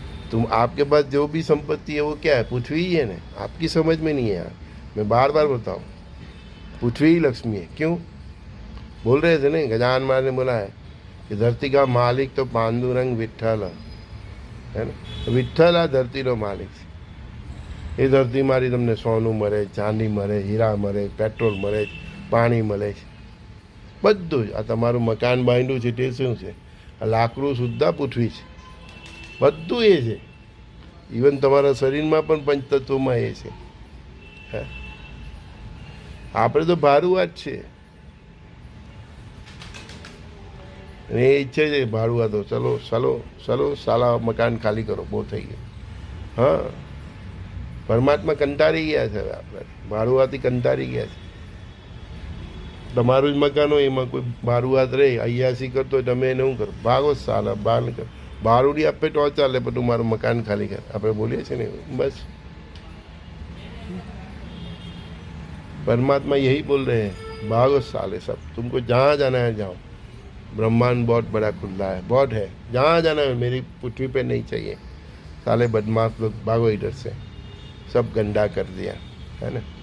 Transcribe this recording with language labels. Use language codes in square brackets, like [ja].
[hi] तुम, आपके पास जो भी संपत्ति है वो क्या है, पृथ्वी ही है ना। आपकी समझ में नहीं है यार, मैं बार बार बताऊँ, पृथ्वी ही लक्ष्मी है। क्यों बोल रहे थे ना, गजानन महाराज ने बोला है कि धरती का मालिक तो पांडुरंग विट्ठल है ना। [gu] विट्ठल आ धरती नो मालिक। એ ધરતી મારી તમને સોનું મળે, ચાંદી મળે, હીરા મળે, પેટ્રોલ મળે, પાણી મળે છે, બધું જ. આ તમારું મકાન બાંધ્યું છે તે શું છે, આ લાકડું સુદ્ધા પૃથ્વી છે, બધું એ છે. ઇવન તમારા શરીરમાં પણ પંચતત્વમાં એ છે. હે, આપણે તો ભાડુઆત છે. અને એ ઈચ્છે છે ભાડુઆ તો ચલો ચલો ચલો સાલા મકાન ખાલી કરો, બહુ થઈ ગયું. હા, પરમાત્મા કંટાળી ગયા છે. હવે આપણે ભાડુઆથી કંટાળી ગયા છે. તમારું જ મકાન હોય, એમાં કોઈ ભાડુઆત રહે, અયાસી કરતો હોય, તમે એને શું કરો, ભાગો સાલા, બહાર નીકળ. ભાડુડી આપે તો ચાલે, પણ તું મારું મકાન ખાલી કર. આપણે બોલીએ છીએ ને, [hi] बस परमात्मा यही बोल रहे हैं, भागो साले सब, तुमको जहाँ जाना है जाओ। ब्रह्मांड बहुत बड़ा खुला है, बहुत है, जहाँ जाना है, मेरी पृथ्वी पे नहीं चाहिए। साले बदमाश लोग, भागो इधर से। सब गंदा कर दिया है ना।